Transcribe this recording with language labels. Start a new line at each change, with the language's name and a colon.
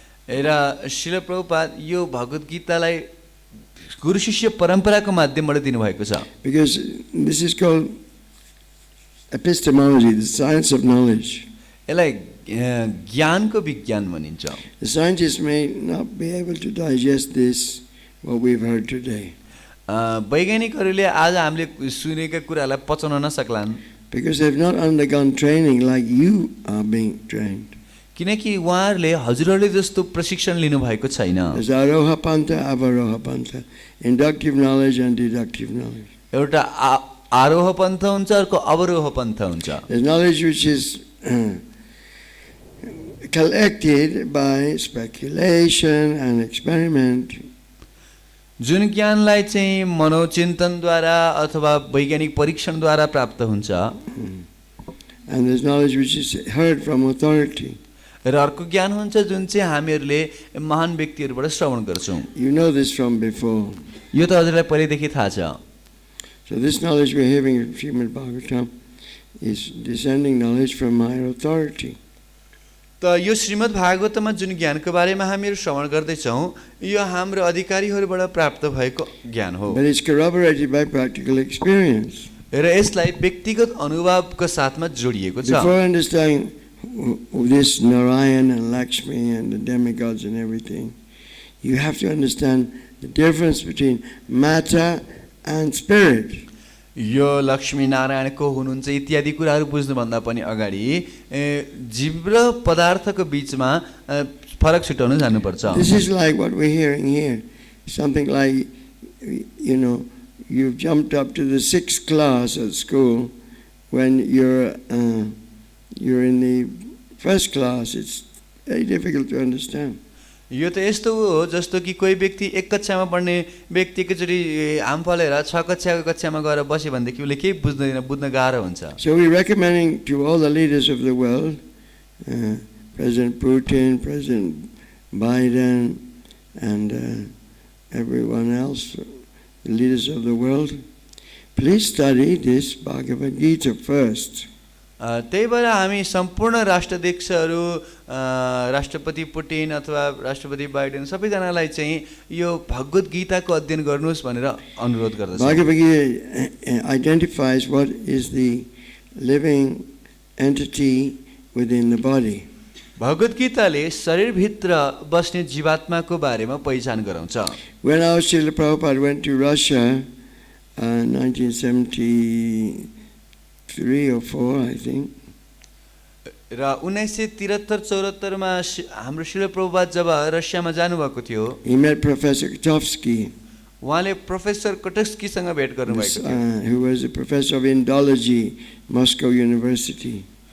Nepali: र श्रील प्रभुपाद यो भगवत गीतालाई गुरु शिष्य परम्पराको माध्यमबाट दिनुभएको छ।
English: Because this is called epistemology, the science of knowledge.
Nepali: यसलाई ज्ञानको विज्ञान भनिन्छ।
English: The scientists may not be able to digest this, what we've heard today.
Nepali: वैज्ञानिकहरूले आज हामीले सुनेका कुरालाई पचाउन नसक्लान्।
English: Because they've not undergone training like you are being trained.
Nepali: किनकि उहाँहरूले हजुरहरूले जस्तो प्रशिक्षण लिनुभएको छैन।
English: There's Aroha Pantha, Avaroha Pantha, inductive knowledge and deductive knowledge.
Nepali: एउटा आरोह पन्थ हुन्छ, अर्को अवरोह पन्थ हुन्छ।
English: There's knowledge which is collected by speculation and experiment.
Nepali: जुन ज्ञानलाई चाहिँ मनोचिन्तनद्वारा अथवा वैज्ञानिक परीक्षणद्वारा प्राप्त हुन्छ।
English: And there's knowledge which is heard from authority.
Nepali: र अर्को ज्ञान हुन्छ जुन चाहिँ हामीहरूले महान व्यक्तिहरूबाट श्रवण गर्छौँ।
English: You know this from before.
Nepali: यो त हजुरलाई पहिलेदेखि थाहा छ।
English: So this knowledge we're having in Srimad Bhagavatam is descending knowledge from higher authority.
Nepali: त यो श्रीमद् भागवतमा जुन ज्ञानको बारेमा हामीहरू श्रवण गर्दैछौँ यो हाम्रो अधिकारीहरूबाट प्राप्त भएको ज्ञान हो।
English: But it's corroborated by practical experience.
Nepali: र यसलाई व्यक्तिगत अनुभवको साथमा जोडिएको छ।
English: Before understanding this Narayan and Lakṣmī and the demigods and everything, you have to understand the difference between matter and spirit.
Nepali: यो लक्ष्मी नारायण को हुनुहुन्छ इत्यादि कुराहरू बुझ्नुभन्दा पनि अगाडि जीव र पदार्थको बीचमा फरक छुटाउन जानुपर्छ।
English: This is like what we're hearing here. Something like, you know, you've jumped up to the 6th class at school. When you're in the 1st class, it's very difficult to understand.
Nepali: यो त यस्तो हो जस्तो कि कोही व्यक्ति एक कक्षामा पढ्ने व्यक्ति एकचोटि हाम फलेर 6 कक्षाको कक्षामा गएर बस्यो भनेदेखि उसले केही बुझ्दैन, बुझ्न गाह्रो हुन्छ।
English: So we're recommending to all the leaders of the world, President Putin, President Biden, and everyone else, the leaders of the world, please study this Bhagavad Gita first.
Nepali: त्यही भएर हामी सम्पूर्ण राष्ट्राध्यक्षहरू, राष्ट्रपति पुटिन अथवा राष्ट्रपति बाइडेन सबैजनालाई चाहिँ यो भगवत गीताको अध्ययन गर्नुहोस् भनेर अनुरोध गर्दछु।
English: Bhagavad Gita identifies what is the living entity within the body.
Nepali: भगवत गीताले शरीरभित्र बस्ने जीवात्माको बारेमा पहिचान गराउँछ।
English: When our Srila Prabhupada went to Russia, 1973 or 4, I think.
Nepali: र 1973-74 मा हाम्रो श्रील प्रभुपाद जब रसियामा जानुभएको थियो,
English: He met Professor Kotovsky,
Nepali: उहाँले प्रोफेसर कोटस्कीसँग भेट गर्नुभएको थियो,
English: who was a professor of Indology, Moscow University.